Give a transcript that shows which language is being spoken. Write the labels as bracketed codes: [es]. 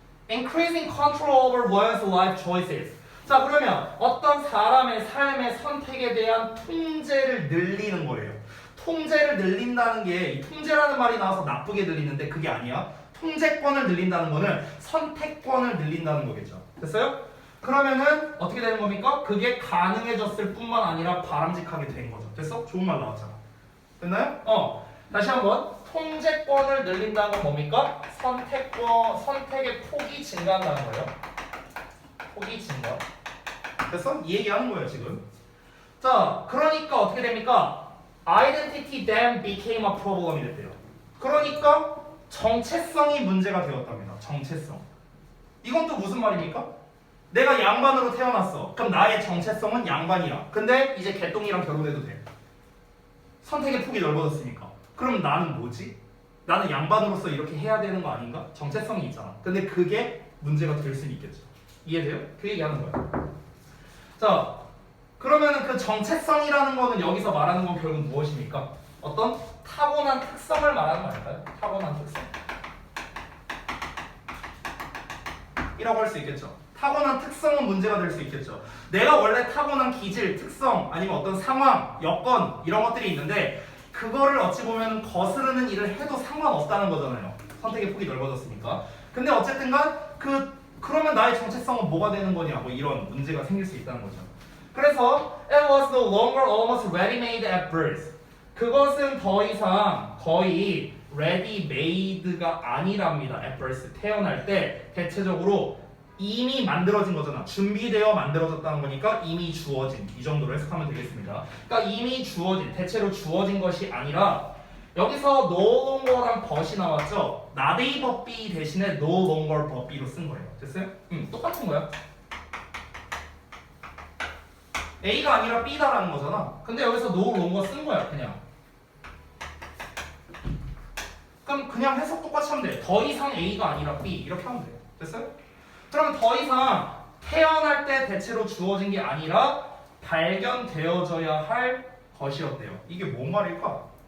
[en] Increasing control over one's life choices. [ko] 자, 그러면 어떤 사람의 삶의 선택에 대한 통제를 늘리는 거예요. 통제를 늘린다는 게 이 통제라는 말이 나와서 나쁘게 들리는데 그게 아니야. 통제권을 늘린다는 거는 선택권을 늘린다는 거겠죠. 됐어요? 그러면은 어떻게 되는 겁니까? 그게 가능해졌을 뿐만 아니라 바람직하게 된 거죠. 됐어? 좋은 말 나왔잖아. 됐나요? 다시 한번. 통제권을 늘린다는 건 뭡니까? 선택의 폭이 증가한다는 거예요. 폭이 증가. 됐어? 이 얘기하는 거예요 지금. 자, 그러니까 어떻게 됩니까? [en] Identity then became a problem이 됐대요. [ko] 그러니까 정체성이 문제가 되었답니다. 정체성. 이건 또 무슨 말입니까? 내가 양반으로 태어났어. 그럼 나의 정체성은 양반이야. 근데 이제 개똥이랑 결혼해도 돼. 선택의 폭이 넓어졌으니까. 그럼 나는 뭐지? 나는 양반으로서 이렇게 해야 되는 거 아닌가? 정체성이 있잖아. 근데 그게 문제가 될 수는 있겠죠. 이해돼요? 그 얘기하는 거야. 자, 그러면은 그 정체성이라는 거는 여기서 말하는 건 결국 무엇입니까? 어떤 타고난 특성을 말하는 거 아닐까요? 타고난 특성. 이라고 할 수 있겠죠. 타고난 특성은 문제가 될 수 있겠죠. 내가 원래 타고난 기질, 특성, 아니면 어떤 상황, 여건 이런 것들이 있는데 그거를 어찌 보면 거스르는 일을 해도 상관없다는 거잖아요. 선택의 폭이 넓어졌으니까. 근데 어쨌든간 그러면 나의 정체성은 뭐가 되는 거냐 뭐 이런 문제가 생길 수 있다는 거죠. [en] 그래서 it was no longer almost ready-made at birth. [ko] 그것은 더 이상 거의 ready-made가 아니랍니다. [en] at birth. [ko] 태어날 때 대체적으로 이미 만들어진 거잖아. 준비되어 만들어졌다는 거니까 이미 주어진. 이 정도로 해석하면 되겠습니다. 그러니까 이미 주어진, 대체로 주어진 것이 아니라 여기서 no longer랑 but이 나왔죠. not a but be 대신에 no longer but be로 쓴 거예요. 됐어요? 똑같은 거야. A가 아니라 B다라는 거잖아. 근데 여기서 no longer 쓴 거야 그냥. 그럼 그냥 해석 똑같이 하면 돼. 더 이상 A가 아니라 B 이렇게 하면 돼. 됐어요? 그럼 더 이상 태어날 때 대체로 주어진 게 아니라 발견되어져야 할 것이었대요. 이게 뭔 말일까?